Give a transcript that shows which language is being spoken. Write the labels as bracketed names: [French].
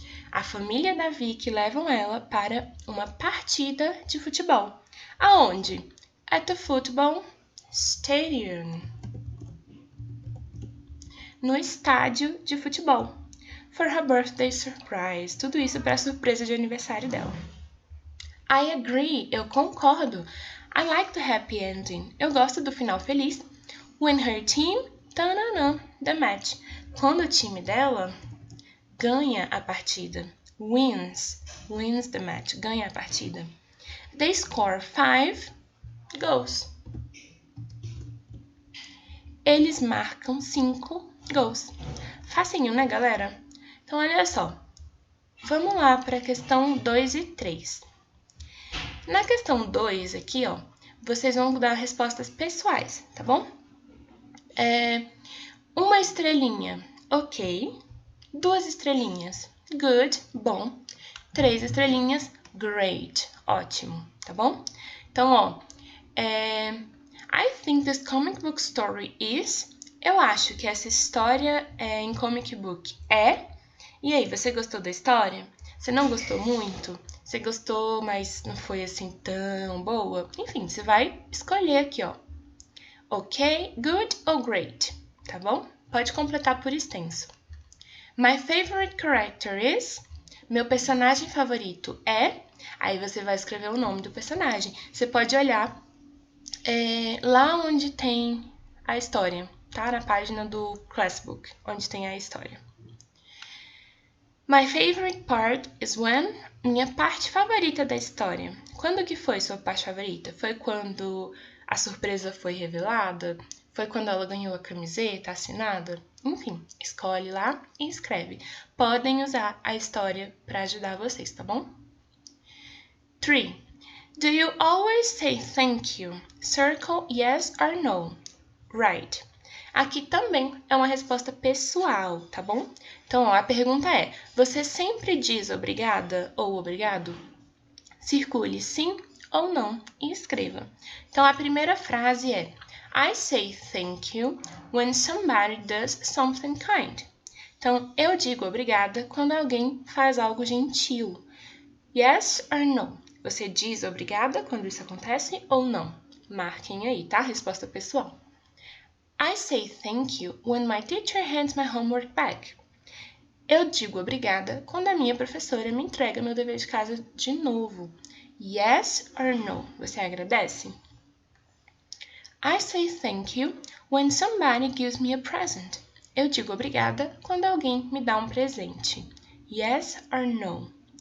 [Portuguese] A família da Vicky levam ela para uma partida de futebol. Aonde? [English] At the football stadium. [Portuguese] No estádio de futebol. [English] For her birthday surprise. [Portuguese] Tudo isso para a surpresa de aniversário dela. [English] I agree. [Portuguese] Eu concordo. [English] I like the happy ending. [Portuguese] Eu gosto do final feliz. [English] When her team tananã the match. [Portuguese] Quando o time dela ganha a partida. [English] Wins the match. [Portuguese] Ganha a partida. [English] They score 5 goals. [Portuguese] Eles marcam 5 gols. Facinho, né, galera? Então, olha só. Vamos lá para a questão 2 e 3. Na questão 2 aqui, ó, vocês vão dar respostas pessoais, tá bom? Uma estrelinha, ok. 2 estrelinhas, good, bom. 3 estrelinhas, great, ótimo, tá bom? Então, ó, [English] I think this comic book story is... [Portuguese] Eu acho que essa história em comic book é... E aí, você gostou da história? Você não gostou muito? Você gostou, mas não foi assim tão boa? Enfim, você vai escolher aqui, ó. Ok, good ou great, tá bom? Pode completar por extenso. [English] My favorite character is... [Portuguese] Meu personagem favorito é... Aí você vai escrever o nome do personagem. Você pode olhar lá onde tem a história, tá? Na página do Classbook, onde tem a história. [English] My favorite part is when... [Portuguese] Minha parte favorita da história. Quando que foi sua parte favorita? Foi quando a surpresa foi revelada? Foi quando ela ganhou a camiseta assinada? Enfim, escolhe lá e escreve. Podem usar a história para ajudar vocês, tá bom? 3. [English] Do you always say thank you? Circle yes or no. Right. [Portuguese] Aqui também é uma resposta pessoal, tá bom? Então, ó, a pergunta é: você sempre diz obrigada ou obrigado? Circule sim ou não e escreva. Então, a primeira frase é: [English] I say thank you when somebody does something kind. [Portuguese] Então, eu digo obrigada quando alguém faz algo gentil. [English] Yes or no? [Portuguese] Você diz obrigada quando isso acontece ou não? Marquem aí, tá? Resposta pessoal. [English] I say thank you when my teacher hands my homework back. [Portuguese] Eu digo obrigada quando a minha professora me entrega meu dever de casa de novo. [English] Yes or no? [Portuguese] Você agradece? [English] I say thank you when somebody gives me a present. [Portuguese] Eu digo obrigada quando alguém me dá um presente. [English] Yes or no?